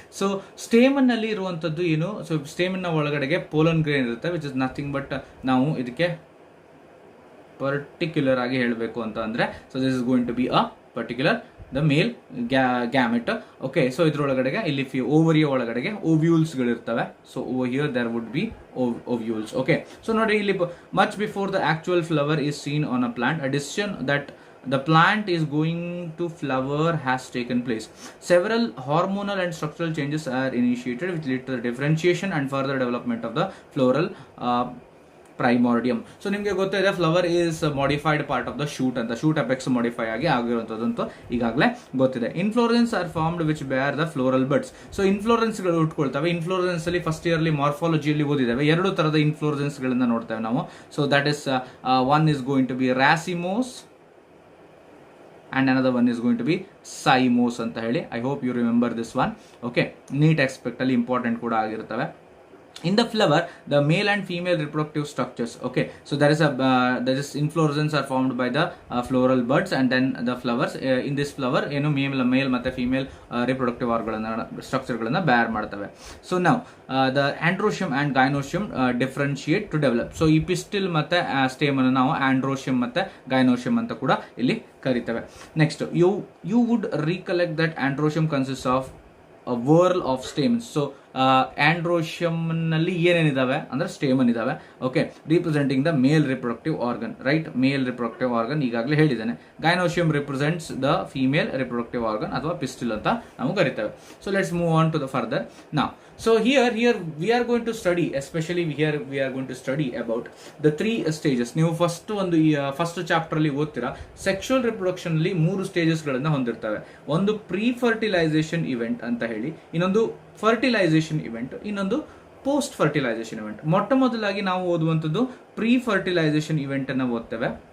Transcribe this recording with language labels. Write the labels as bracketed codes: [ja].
[kn] So stamen ನಲ್ಲಿ ಇರುವಂತದ್ದು ಏನು, ಸೊ ಸ್ಟೇಮನ್ ನ ಒಳಗಡೆಗೆ ಪೋಲನ್ ಗ್ರೇನ್ ಇರುತ್ತೆ, [en] which is nothing but, [kn] ನಾವು ಇದಕ್ಕೆ ಪರ್ಟಿಕ್ಯುಲರ್ ಆಗಿ ಹೇಳಬೇಕು ಅಂತ ಅಂದ್ರೆ, [en] So this is going to be a particular the male gamete. [kn] Okay, so ಇದ್ರೊಳಗಡೆಗೆ ಇಲ್ಲಿ ಓವರಿಯ ಒಳಗಡೆಗೆ ovules ಗಳಿರ್ತವೆ. [en] So over here there would be ovules. Okay, so ನೋಡಿ ಇಲ್ಲಿ much before the actual flower is seen on a plant, a decision that the plant is going to flower has taken place. Several hormonal and structural changes are initiated which lead to the differentiation and further development of the floral primordium. [kn] So ನಿಮಗೆ ಗೊತ್ತಿದೆ [en] flower is modified part of the shoot [kn] ಅಂತ, shoot apex modify ಆಗಿ ಆಗಿರುವಂತದ್ದು ಈಗಾಗಲೇ ಗೊತ್ತಿದೆ. [en] Inflorescence are formed which bear the floral buds. [kn] So ಇನ್ಫ್ಲೋರೆನ್ಸ್ ಗಳು ಹುಟ್ಕೊಳ್ತವೆ. ಇನ್ಫ್ಲೋರೆನ್ಸ್ ಅಲ್ಲಿ ಫಸ್ಟ್ ಇಯರ್ಲಿ ಮಾರ್ಫಾಲಜಿಯಲ್ಲಿ ಓದಿದ್ದೇವೆ, ಎರಡು ತರದ ಇನ್ಫ್ಲೋರೆನ್ಸ್ ಗಳನ್ನ ನೋಡ್ತೇವೆ ನಾವು. [en] so that is one is going to be racemose and another one is going to be cymose [kn] ಅಂತ ಹೇಳಿ. [en] I hope you remember this one. [kn] Okay, neat aspect ಅಲ್ಲಿ ಇಂಪಾರ್ಟೆಂಟ್ ಕೂಡ ಆಗಿರುತ್ತವೆ. [en] In the flower, the male and female reproductive structures. Okay, so there is inflorescence are formed by the floral buds, and then the flowers. In this flower, male ಮತ್ತೆ female reproductive structure ಗಳನ್ನ bear ಮಾಡ್ತವೆ. So now the androecium and gynoecium differentiate to develop. [kn] So ಈ pistil ಮತ್ತೆ stem ಅನ್ನು ನಾವು androecium ಮತ್ತೆ gynoecium ಅಂತ ಕೂಡ ಇಲ್ಲಿ ಕರಿತೇವೆ. [en] Next, you would recollect that androecium consists of a whorl of stamens. [kn] So androecium ನಲ್ಲಿ ಏನೇನಿದಾವೆ ಅಂದ್ರೆ ಸ್ಟೇಮನ್ ಇದಾವೆ. [en] Okay, representing the male reproductive organ, right? Male reproductive organ [kn] ಈಗಾಗಲೇ ಹೇಳಿದ್ದೇನೆ. [en] gynoecium represents the female reproductive organ [kn] ಅಥವಾ ಪಿಸ್ಟಿಲ್ ಅಂತ ನಾವು ಕರಿತೇವೆ. [en] So let's move on to the further ನಾವ್. So here we are going to study, especially here we are going to study about the 3 stages. [kn] ನೀವು first chapter ಅಲ್ಲಿ ಓದ್ತೀರಾ, sexual reproduction ಅಲ್ಲಿ 3 stages ಗಳನ್ನ ಹೊಂದಿರ್ತವೆ. ಒಂದು ಪ್ರೀ ಫರ್ಟಿಲೈಸೇಷನ್ ಇವೆಂಟ್ ಅಂತ ಹೇಳಿ, ಇನ್ನೊಂದು ಫರ್ಟಿಲೈಸೇಷನ್ ಇವೆಂಟ್, ಇನ್ನೊಂದು ಪೋಸ್ಟ್ ಫರ್ಟಿಲೈಸೇಷನ್ ಇವೆಂಟ್. ಮೊಟ್ಟ ಮೊದಲಾಗಿ ನಾವು ಓದುವಂಥದ್ದು ಪ್ರೀ ಫರ್ಟಿಲೈಸೇಷನ್ ಇವೆಂಟ್ ಅನ್ನ ಓದ್ತೇವೆ.